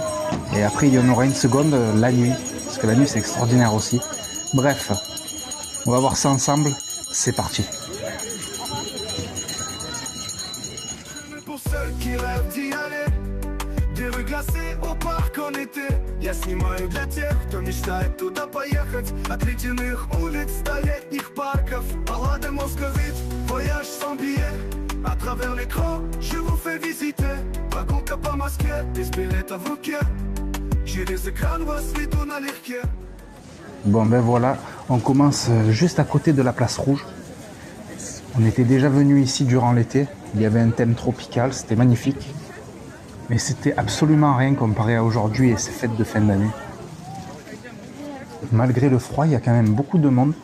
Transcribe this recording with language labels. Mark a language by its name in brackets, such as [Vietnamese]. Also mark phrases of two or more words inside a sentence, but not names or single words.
[French] Et après, il y en aura une seconde, la nuit. Parce que la nuit, c'est extraordinaire aussi. Bref, on va voir ça ensemble. C'est parti. Pour ceux qui rêvent d'y aller, des rues glacées au парк en été. [Russian] Я снимаю для тех, кто мечтает туда поехать. От ледяных улиц до летних парков. Баллады московит, [French] voyage sans billet. À travers l'écran, je vous fais visiter. [Russian] Прогулка по Москве, без билета в руке. Через экран вас веду налегке. [French] Bon ben voilà, on commence juste à côté de la place rouge. On était déjà venu ici durant l'été, il y avait un thème tropical, c'était magnifique. Mais c'était absolument rien comparé à aujourd'hui et ces fêtes de fin d'année. Malgré le froid, il y a quand même beaucoup de monde.